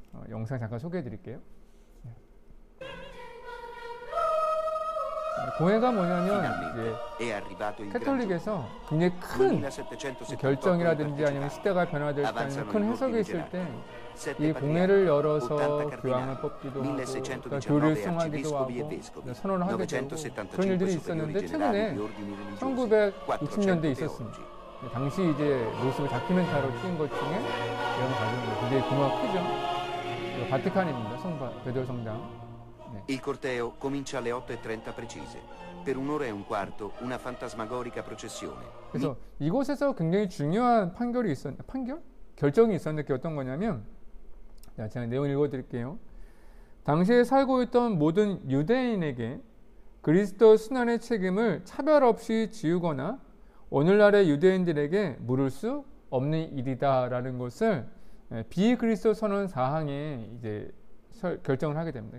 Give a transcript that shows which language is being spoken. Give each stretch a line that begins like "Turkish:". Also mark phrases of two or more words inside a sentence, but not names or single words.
Korean: 영상 잠깐 소개해 드릴게요. 공회가 뭐냐면 이제 카톨릭에서 굉장히 큰 결정이라든지 아니면 시대가 변화될 때 아니면 큰 해석이 있을 때 이 공회를 열어서 교황을 뽑기도 하고 그러니까 교리를 승하기도 하고 선언을 하게 되고 그런 일들이 있었는데 최근에 1960년대에 있었습니다. 당시 이제 모습을 다큐멘터리로 찍은 것 중에 이런 과정이 굉장히 규모가 크죠. 바티칸입니다. 베드로 성당.
Italian: Il corteo comincia alle 8:30 precise. Per un'ora e un quarto una fantasmagorica processione.
Korean: 그래서 이곳에서 굉장히 중요한 결정이 있었는데 그게 어떤 거냐면 제가 내용 읽어드릴게요. 당시에 살고 있던 모든 유대인에게 그리스도 순환의 책임을 차별 없이 지우거나 오늘날의 유대인들에게 물을 수 없는 일이다라는 것을 비그리스도 선언 사항에 이제 결정을 하게 됩니다.